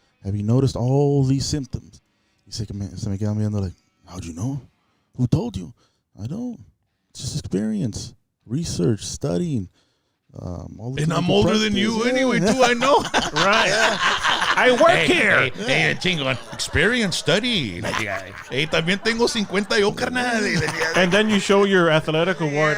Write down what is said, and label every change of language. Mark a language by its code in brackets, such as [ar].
[en] Have you noticed all these symptoms? [es] Se me quedan viendo [en] like, how'd you know? Who told you? I don't. It's just experience, research, studying. And I'm older than you anyway, too, I know. Right. I work here. Hey, chingón. Experience, study. [es] Hey, también tengo 50 yo, carnal. [en] And then you show your athletic award.